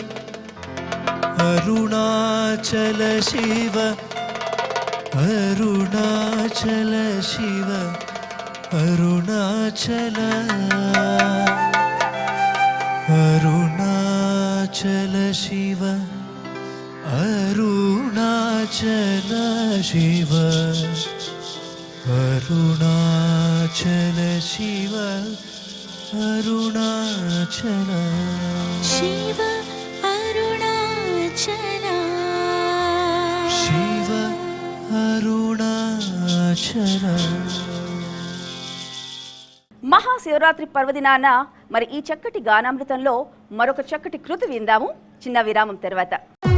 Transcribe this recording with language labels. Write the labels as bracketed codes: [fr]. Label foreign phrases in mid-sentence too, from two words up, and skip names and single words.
[sa] अरुणाचल शिव अरुणाचल शिव अरुणाचल अरुणाचल शिव अरुणाचल शिव अरुणाचल शिव अरुणाचल शिव अरुणाचल शिव अरुणाचल [te] మహాశివరాత్రి పర్వదినాన మరి ఈ చక్కటి గానామృతంలో మరొక చక్కటి కృతి విందాము చిన్న విరామం తర్వాత.